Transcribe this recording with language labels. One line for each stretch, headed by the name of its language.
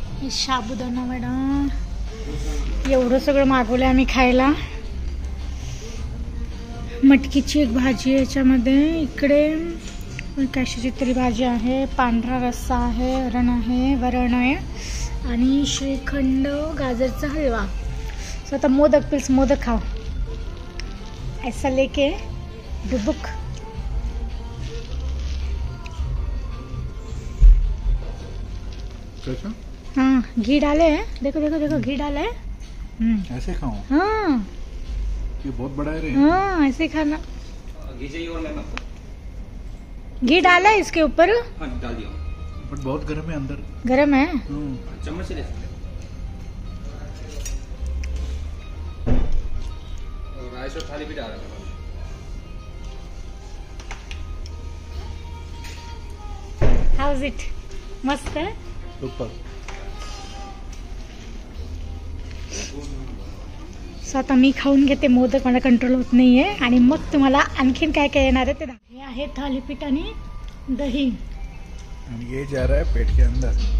Marathi: साबुदाणा वडा. एवढं सगळं मागवलं आम्ही खायला. मटकीची एक भाजी याच्यामध्ये. इकडे कशाची तरी भाजी आहे, पांढरा रस्सा आहे, वरण आहे आणि श्रीखंड, गाजरचा हलवा.
Hindi: सो आता मोदक प्लीज मोदक खाओ. ऐसा लेके डुबुक. हाँ घी डाले हैं, देखो देखो देखो घी डाला है. ऐसे खाऊं? हाँ ये बहुत बड़ा है रे. हाँ ऐसे खाना. घी चाहिए और मैम आपको? घी डाला है इसके ऊपर. हाँ डाल दिया. बट बहुत गर्म है अंदर. गरम है. चम्मच से ले सकते और राइस और थाली भी डाल रहा है.
English: How's it.
Marathi: मस्त आहे.
English: Super.
Marathi: सो आता मी खाऊन घेते मोदक, मला कंट्रोल होत नाहीये आणि मग तुम्हाला आणखीन काय काय येणार आहे ते दाखव. हे आहे थालीपीठ आणि दही.
Hindi: और ये जा रहा है पेट के अंदर.